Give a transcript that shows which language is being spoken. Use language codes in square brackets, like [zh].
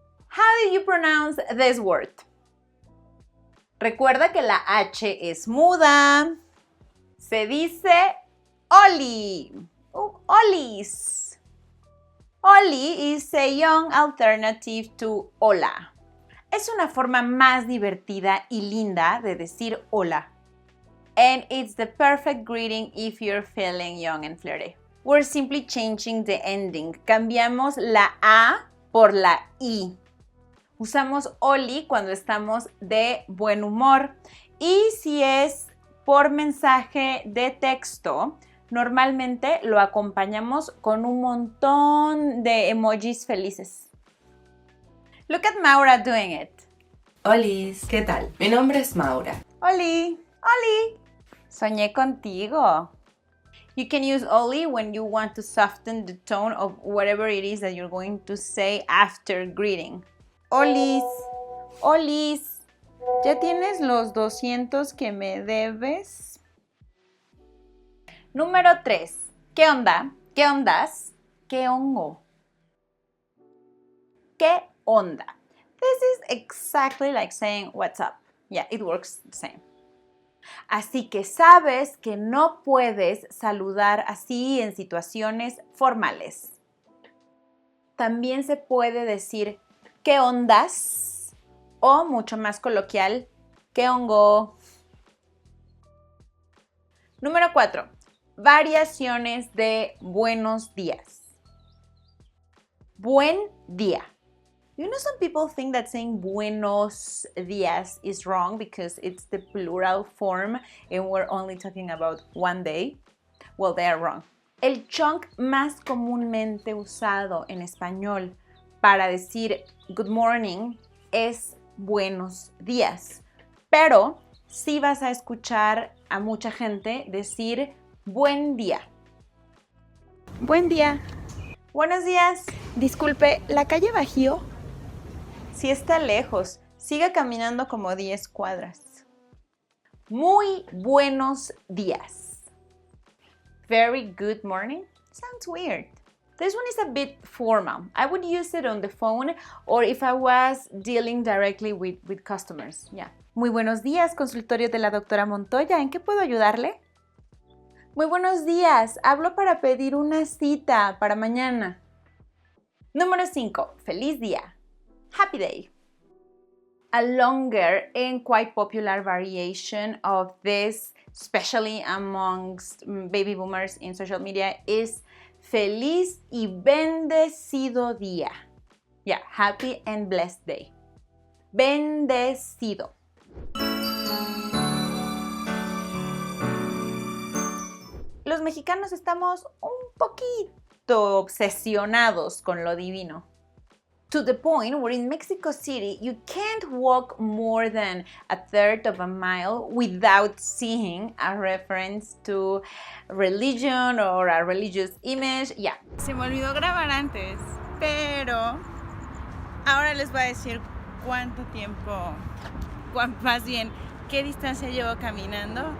[en] How do you pronounce this word? [es] Recuerda que la H es muda. Se dice Oli. Olis. [en] Oli is a young alternative to hola. [es] Es una forma más divertida y linda de decir hola. [en] And it's the perfect greeting if you're feeling young and flirty. We're simply changing the ending. [es] Cambiamos la A por la I. Usamos Oli cuando estamos de buen humor. Y si es por mensaje de texto, normalmente lo acompañamos con un montón de emojis felices. [en] Look at Maura doing it. [es] Olis, ¿qué tal? Mi nombre es Maura. Oli, Oli. Soñé contigo. [en] You can use Oli when you want to soften the tone of whatever it is that you're going to say after greeting. [es] Olis, Olis, ¿ya tienes los 200 que me debes? Número 3. ¿Qué onda? ¿Qué ondas? ¿Qué hongo? ¿Qué onda? [en] This is exactly like saying what's up. Yeah, it works the same. [es] Así que sabes que no puedes saludar así en situaciones formales. También se puede decir ¿qué ondas? O mucho más coloquial, ¿qué hongo? Número 4. Variaciones de buenos días. Buen día. [en] You know, some people think that saying buenos días is wrong because it's the plural form and we're only talking about one day. Well, they are wrong. [es] El chunk más comúnmente usado en español para decir good morning es buenos días. Pero sí vas a escuchar a mucha gente decir buen día. Buen día. Buenos días. Disculpe, ¿la calle Bajío? Si está lejos, siga caminando como 10 cuadras. [en] Muy buenos días. Very good morning. Sounds weird. This one is a bit formal. I would use it on the phone or if I was dealing directly with customers. Yeah. [es] Muy buenos días, consultorio de la doctora Montoya. ¿En qué puedo ayudarle? Muy buenos días. Hablo para pedir una cita para mañana. [en] Número 5. Feliz día. Happy day. A longer and quite popular variation of this, especially amongst baby boomers in social media, is feliz y bendecido día. Yeah, happy and blessed day. [es] Bendecido. Los mexicanos estamos un poquito obsesionados con lo divino. [en] To the point where in Mexico City, you can't walk more than a third of a mile without seeing a reference to religion or a religious image. Yeah. [es] Se me olvidó grabar antes, pero ahora les voy a decir cuánto tiempo, más bien, qué distancia llevo caminando.